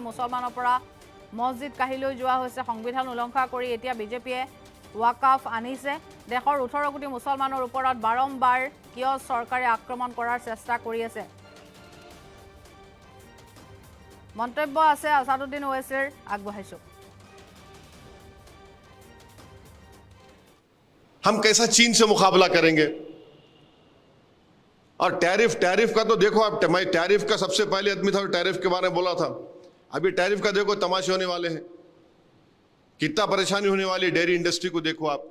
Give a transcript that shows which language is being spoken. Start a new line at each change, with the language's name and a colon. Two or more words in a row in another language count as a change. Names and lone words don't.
Assamese: মুছলমানৰ পৰা মছজিদ কাঢ়ি লৈ যোৱা হৈছে। সংবিধান উলংঘা কৰি এতিয়া বিজেপিয়ে ৱাকাফ আনিছে। দেশৰ 18 কোটি মুছলমানৰ ওপৰত বাৰম্বাৰ কিয় চৰকাৰে আক্ৰমণ কৰাৰ চেষ্টা কৰি আছে। মন্তব্য আছে আছাদুদ্দিন ওৱেইচিৰ, আগবঢ়াইছো।
Hindi: हम कैसा चीन से मुकाबला करेंगे? और टैरिफ का तो देखो आप, मैं टैरिफ का सबसे पहले आदमी था, टैरिफ के बारे में बोला था। अभी टैरिफ का देखो तमाशे होने वाले हैं, कितना परेशानी होने वाली
English: dairy industry
Hindi: को देखो आप।